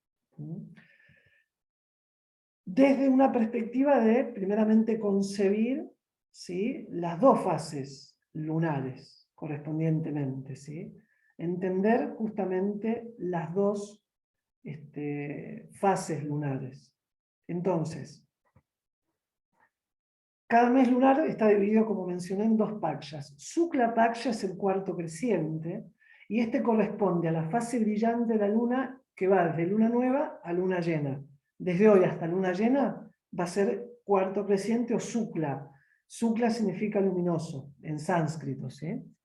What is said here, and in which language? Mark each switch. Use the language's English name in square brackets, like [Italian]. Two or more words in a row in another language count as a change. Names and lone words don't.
[Spanish] Desde una perspectiva de, primeramente, concebir, ¿sí?, las dos fases lunares correspondientemente, ¿sí? Entender justamente las dos fases lunares. Entonces, cada mes lunar está dividido, como mencioné, en 2 pakshas. Shukla Paksha es el cuarto creciente, y este corresponde a la fase brillante de la luna, que va desde luna nueva a luna llena. Desde hoy hasta luna llena va a ser cuarto creciente o Shukla. Shukla significa luminoso, en sánscrito, ¿sí?